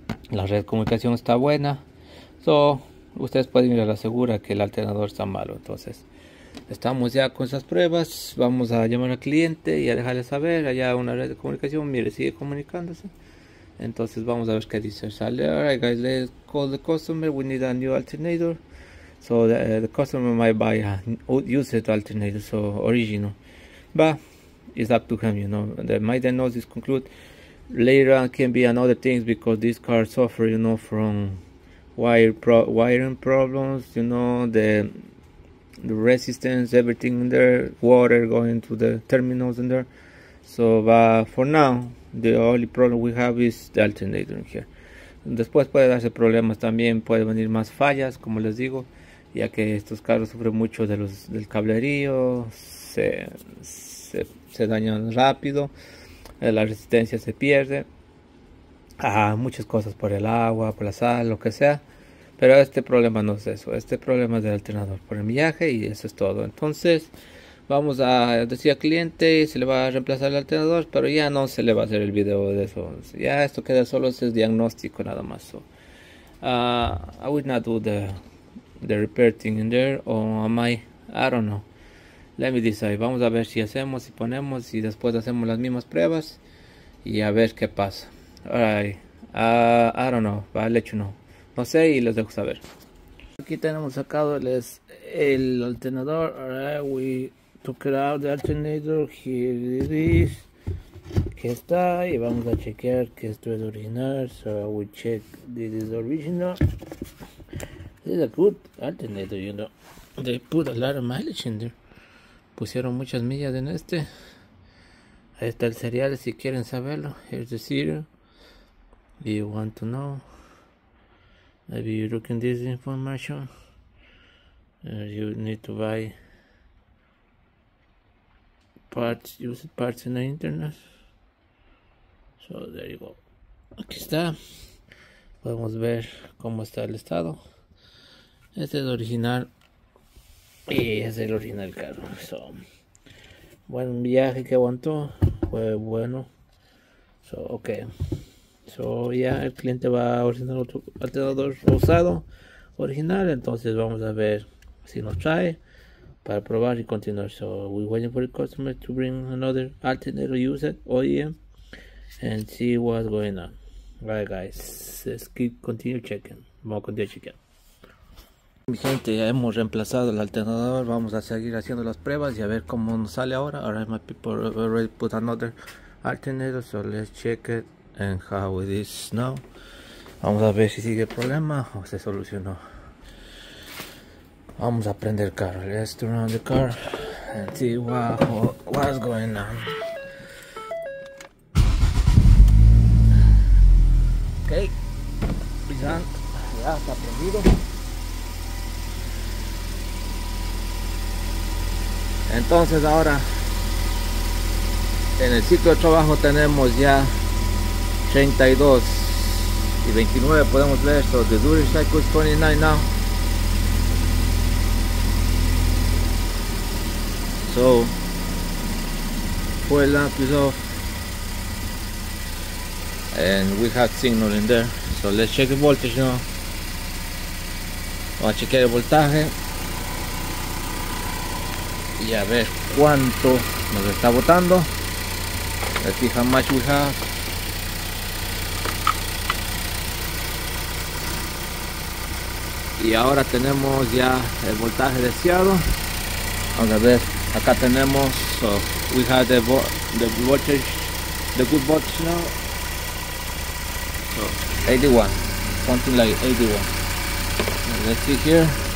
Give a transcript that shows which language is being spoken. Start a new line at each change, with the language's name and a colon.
Spanish: La red de comunicación está buena. Ustedes pueden ir a la segura que el alternador está malo. Entonces estamos ya con esas pruebas. Vamos a llamar al cliente y a dejarle saber. Allá una red de comunicación, mire, sigue comunicándose. Entonces vamos a ver qué dice.
English: Sale, alright guys, let's call the customer, we need a new alternator. So the customer might buy a used alternator, so original, but it's up to him, you know. The my diagnosis conclude later on can be another things, because this car suffer, you know, from wiring problems, you know, the resistance, everything in there, water going to the terminals in there. So for now the only problem we have is the alternator in here.
Spanish: Después puede darse problemas también, puede venir más fallas, como les digo, ya que estos carros sufren mucho del cablerío, se dañan rápido, la resistencia se pierde, muchas cosas por el agua, por la sal, lo que sea. Pero este problema no es eso, este problema es del alternador, por el millaje, y eso es todo. Entonces vamos a decir al cliente, se le va a reemplazar el alternador, pero ya no se le va a hacer el video de eso. Ya esto queda solo ese diagnóstico nada más.
English: So, I will not do the repair thing in there, or I don't know. Let me decide.
Spanish: Vamos a ver si hacemos, si ponemos, y después hacemos las mismas pruebas y a ver qué pasa.
English: Alright, I don't know, I'll let you know.
Spanish: No sé, y les dejo saber. Aquí tenemos sacado el alternador.
English: Alright, we took it out, the alternator. Here it is.
Spanish: Aquí está, y vamos a chequear que esto es original.
English: So we check this is original. This is a good alternator, you know. They put a lot of mileage in there.
Spanish: Pusieron muchas millas en este. Ahí está el serial si quieren saberlo.
English: Here's the serial. Do you want to know? Maybe you're looking this information. You need to buy parts, use parts in the internet. So there you go.
Spanish: Aquí está. Podemos ver cómo está el estado. Este es el original. Y es el original carro. So, buen viaje que aguantó. Fue bueno. So, ok. So, ya el cliente va a ordenar otro alternador usado original. Entonces vamos a ver si nos trae para probar y continuar.
English: So we're waiting for the customer to bring another alternator used OEM and see what's going on. Alright guys, let's continue checking.
Spanish: Vamos a continuar chequeando. Mi gente, ya hemos reemplazado el alternador. Vamos a seguir haciendo las pruebas y a ver cómo nos sale ahora.
English: Alright, my people already put another alternator, so let's check it and how it is now.
Spanish: Vamos a ver si sigue el problema o se solucionó. Vamos a prender el carro.
English: Let's turn on the car and see what's going on.
Spanish: Ok, ya está prendido. Entonces ahora en el sitio de trabajo tenemos ya 32 y 29, podemos ver.
English: So the duty cycle is 29 now. So fuel lamp is off and we have signal in there. So let's check the voltage now.
Spanish: Vamos a chequear el voltaje. y a ver cuánto nos está botando.
English: Let's see how much we have.
Spanish: Y ahora tenemos ya el voltaje deseado. Vamos a ver, acá tenemos,
English: so we have the voltage, the good voltage now. So 81, something like 81. And let's see here.